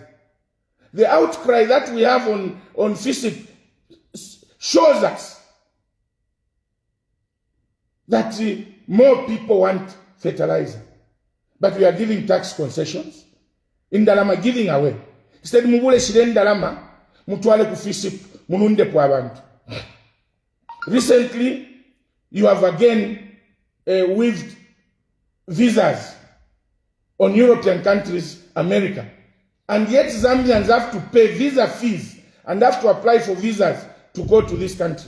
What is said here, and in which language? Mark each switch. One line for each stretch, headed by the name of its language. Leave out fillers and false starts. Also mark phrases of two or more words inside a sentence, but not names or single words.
English: The outcry that we have on fisp shows us that more people want fertilizer. But we are giving tax concessions. Indalama giving away. Instead,
Bemba: mubule shire indalama, mutuale ku fisp, mununde po abantu.
English: Recently, you have again waived visas on European countries, America. And yet Zambians have to pay visa fees and have to apply for visas to go to this country.